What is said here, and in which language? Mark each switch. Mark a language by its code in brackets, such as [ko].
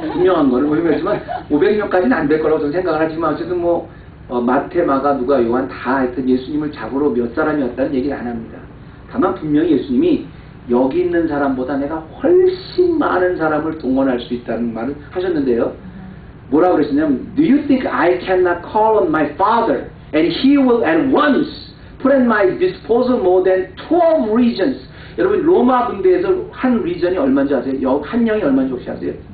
[ko] 분명한 거는 뭐냐면 500명까지는 안 될 거라고 저는 생각을 하지만 어쨌든 뭐 마태, 마가, 누가, 요한 다 하여튼 예수님을 잡으러 몇 사람이 왔다는 얘기를 안 합니다. 다만 분명히 예수님이 여기 있는 사람보다 내가 훨씬 많은 사람을 동원할 수 있다는 말을 하셨는데요. 뭐라고 그러시냐면 [en] Do you think I cannot call on my Father and He will at once put at my disposal more than 12 regions. [ko] 여러분 로마 군대에서 한 리전이 얼마인지 아세요? 한 영이 얼마인지 혹시 아세요?